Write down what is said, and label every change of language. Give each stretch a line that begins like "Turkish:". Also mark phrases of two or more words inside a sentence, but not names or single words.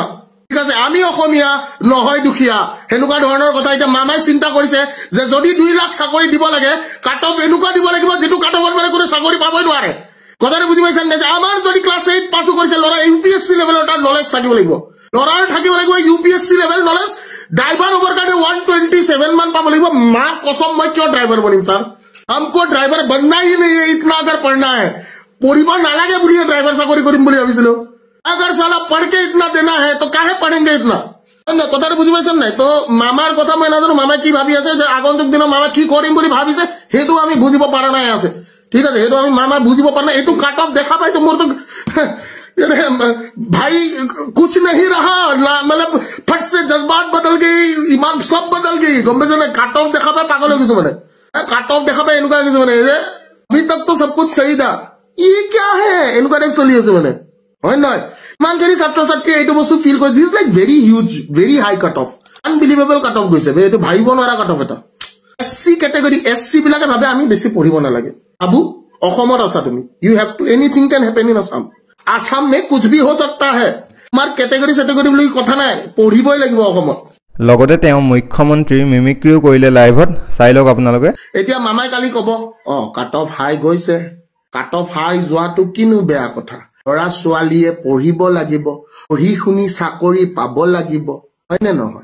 Assamese: ঠিক আছে, আমি অসমীয়া নহয় দুখীয়া, হেনুকা ধৰণৰ কথা এতিয়া মামাই চিন্তা কৰিছে যে যদি 2 লাখ চাকৰি দিব লাগে, কাট অফ এনেকুৱা দিব লাগিব যেটো কাট অফত মানে কোনো চাকৰি পাবই নোৱাৰে। কথাটো বুজি পাইছেন নে? আমাৰ যদি ক্লাছ 8 পাছো কৰিছে ল'ৰা, ইউপিএসসি লেভেলৰ তাৰ নলেজ থাকিব লাগিব। ল'ৰাৰ থাকিব লাগিব ইউপিএসসি লেভেল নলেজ। ড্ৰাইভাৰ হ'বৰ কাৰণে 127 মান পাব লাগিব।
Hindi: माँ कसम,
Assamese: মই কিয় ড্ৰাইভাৰ বনিম ছাৰ?
Hindi: हमको ड्राइवर बनना ही नहीं है, इतना अगर पढ़ना है।
Assamese: পঢ়িব নালাগে বুলিয়ে ড্ৰাইভাৰ চাকৰি কৰিম বুলি ভাবিছিলো।
Hindi: अगर साला पढ़ के इतना देना है तो काहे पढ़ेंगे इतना?
Assamese: কথাটো বুজি পাইছেন নাই? তো মামাৰ কথা মই নাজানো মামাই কি ভাবি আছে, যে আগন্তুক দিনৰ মামা কি কৰিম বুলি ভাবিছে সেইটো আমি বুজিব পৰা নাই আছে। ঠিক আছে, সেইটো আমি মামা বুজিব পৰা নাই। এইটো কাট অফ দেখা পাই তো মোৰ তো
Hindi: भाई कुछ नहीं रहा ना, मतलब फट से जज्बात बदल गई, ईमान सब बदल गई।
Assamese: गम पाइছে না? কাট অফ দেখা পাই পাগল হৈ গৈছো মানে। কাট অফ দেখা পাই এনেকুৱা কিছু মানে যে
Hindi: अभी तक तो सब कुछ सही था, ये क्या है
Assamese: এনেকুৱা টাইপ চলি আছে মানে, হয় নহয়? মানখিনি ছাত্ৰ ছাত্ৰী এইটো বস্তু ফিল কৰে।
English: this like very huge, very high cut off, unbelievable cut off
Assamese: গৈছে। এইটো ভাবিব নোৱাৰা কাট অফ এটা। এসসি ক্যাটাগরি, এসসি বিলাকে ভাবে আমি বেছি পঢ়িব নালাগে। আবু অসমত আছা তুমি,
English: You have to, anything can happen in Assam.
Hindi: असम में कुछ भी हो सकता है।
Assamese: তোমাৰ ক্যাটাগরি সেটাগরি বুলি কথা নাই, পঢ়িবই লাগিব অসমত। লগতে তেওঁ মুখ্যমন্ত্ৰীৰ মিমিক্ৰিও কৰিলে লাইভত, চাই লওক আপোনালোকে। এতিয়া মামাই কালি কব কাট অফ হাই গৈছে, কাট অফ হাই যোৱাটো কিনো বেয়া কথা। ল'ৰা ছোৱালীয়ে পঢ়িব লাগিব, পঢ়ি শুনি চাকৰি পাব লাগিব, হয়নে নহয়?